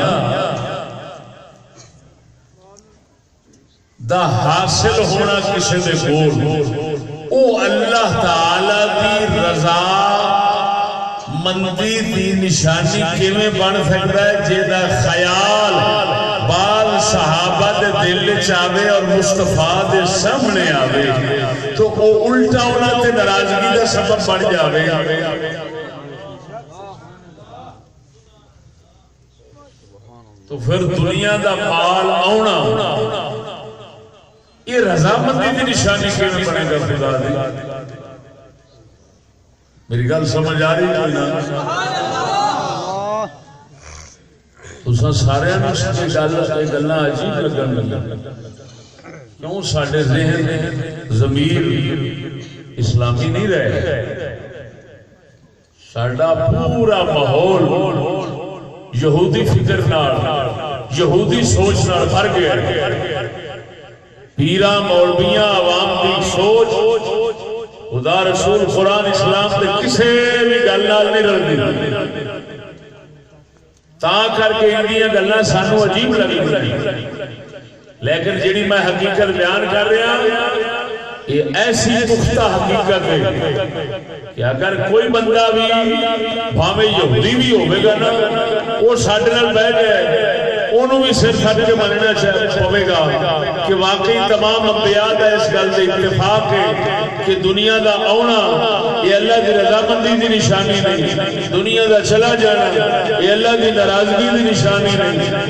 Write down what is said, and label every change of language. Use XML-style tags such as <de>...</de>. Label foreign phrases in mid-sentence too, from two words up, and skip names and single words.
<pa>دا حاصل ہونا کسی دے کول او اللہ تعالی دی رضا مندی دی نشانی کیویں بن سکتا ہے جیدا خیال بعض صحابہ دے دل چاہے اور مصطفیٰ دے سامنے آوے تو وہ الٹا انہاں تے ناراضگی دا سبب بن جاوے۔ تو پھر دنیا دا مال آنا یہ رضامندی کی نشانی کیوں بنے گا؟ خدا دی میری گل سمجھ آ رہی کوئی نہ؟ تساں سارے گلاں عجیب لگن لگی، کیوں ساڈے ذہن ضمیر اسلامی نہیں رہے، ساڈا پورا ماحول یہودی فکر نال یہودی سوچ نال بھر گیا، پیراں مولویاں عوام دی سوچ خدا رسول قرآن اسلام دے کسے بھی گل نال نہیں رلدی، تا کر کے انہاں گلاں سانو عجیب لگدی، لیکن جڑی میں حقیقت بیان کر رہا یہ ایسی پختہ حقیقت ہے کہ اگر کوئی بندہ بھی بھاویں یہودی بھی ہوے گا نا وہ ساڈے نال بیٹھ جائے انہوں بھی سر سٹ کے مننا پوے گا کہ واقعی تمام انبیاء دا اس گل دے اتفاق ہے کہ دنیا دا آنا یہ اللہ دی رضامندی دی نشانی نہیں، دنیا دا چلا جانا یہ اللہ دی ناراضگی دی نشانی نہیں۔</pa>